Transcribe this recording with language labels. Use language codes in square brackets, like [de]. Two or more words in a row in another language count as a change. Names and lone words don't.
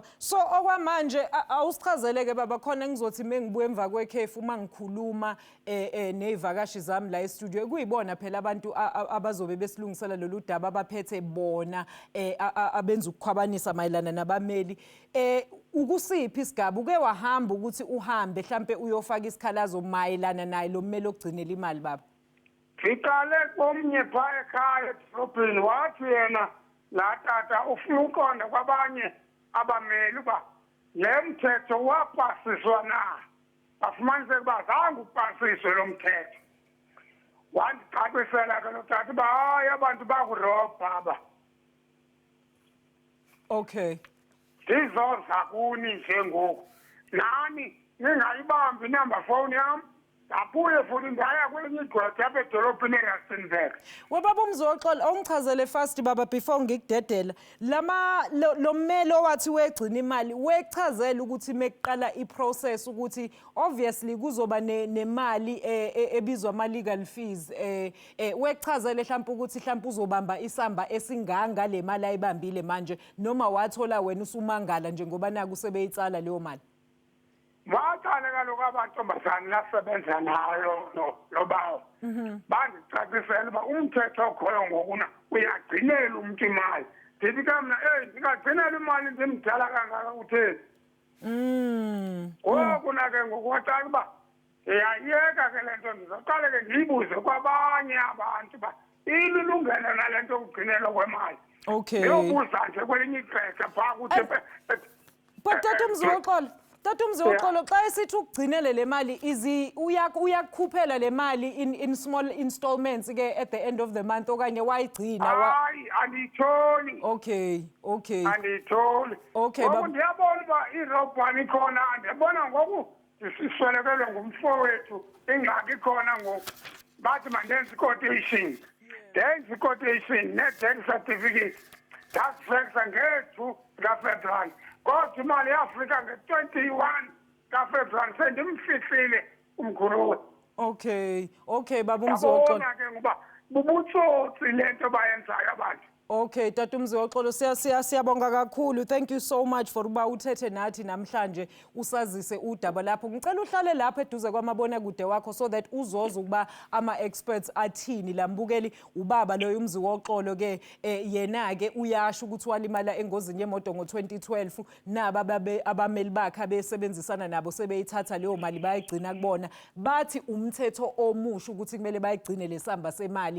[zu] So okwamanje awusichazeleke baba khona ngizothi mengibuye emva kwekhefu uma ngikhuluma nezivakashi zami la e-studio kuyibona phela abantu abazobe besilungisela lolu daba abaphethe bona abenza ukukhwabanisa mayelana nabameli. Ukusiphi isigaba uke wahamba ukuthi uhambe mhlambe uyofaka isikhalazo mayelana naye lo mmeli ogcinela imali baba? [xh] Ngiqale komnye phaa ekhaya edorobheni wathi yena la tata ufuna uqonda kwabanye abameli uba le mthetho wapasiswa na. Bafumaniseka uba zange upasiswe lo mthetho. Wandicacisela ke lo tata uba hayi abantu bakurobha aba. [en] Okay. [xh] Ndizoza kuni nje ngoku. Nani ningayibambi inamba phone yam. Abuye futhi ndaya kwelinye igqwetha apha edolobheni eRustenburg. [zu] Webaba umzoxola ongichazele fast baba before ngikudedela. Lo mmeli owathi wegcina imali wechazela ukuthi mekuqala iprocess ukuthi obviously kuzoba nemali ebizwa ama [en] legal fees [zu] wechazele mhlawumbe ukuthi mhlawumbe uzobamba isamba esinganga le mali ayibambile manje noma wathola wena usumangala njengoba naku sebeyitsala leyo mali. [xh] Waqala kaloku abantombazane lasebenza nayo lo bawo. Bandicacisela uba umthetho okhoyo ngokuna uyagcinela umuntu imali. Ndithi ke mna ndingagcinela imali ndimdala kangaka utheni. Ngokuna ke ngokuwaqala uba ndiyayeka ke le nto ndizoqale ke ndiyibuze kwabanye abantu uba ililungelo nale nto yokugcinelwa kwemali. [en] Okay. [xh] Ndiyobuza nje kwelinye ixesha phaa kuthi but Tata umzoxolo xa esithi ukugcinele le mali uyakukhuphela le mali [en] in small installments [xh] ke [en] at the end of the month [xh] okanye wayigcina hayi andiyitholi. [en] Okay. [xh] Andiyitholi. [en] Okay [xh] ngoku ndiyabona uba irobhani khona ndiyabona ngoku ndiswelekelwe ngumfowethu ingxaki khona ngoku bathi mandenze i-quotation ndenze i-quotation ne-death certificate ndazifeksa nge-2 kaFebruwari. Kodwa imali yafika nge-21 kaFebruwari sendimfihlile umkhuluwe. [zu] Okay baba umzoxolo. Yabona ke ngoba bubutsotsi le nto bayenzayo abantu. Okay Tata umzoxolo siyabonga kakhulu. [en] Thank you so much for [zu] uba uthethe nathi namhlanje usazise udaba lapho. Ngicela uhlale lapha eduze kwamabona kude wakho [en] so that [zu] uzoza ukuba ama experts athini lambukeli ubaba loyo umzoxolo ke yena ke uyasho ukuthi walimala engozini yemoto ngo2012 naba abameli bakhe abesebenzisana nabo sebeyithatha leyo mali bayigcina kubona bathi umthetho omusha ukuthi kumele bayigcine lesamba semali.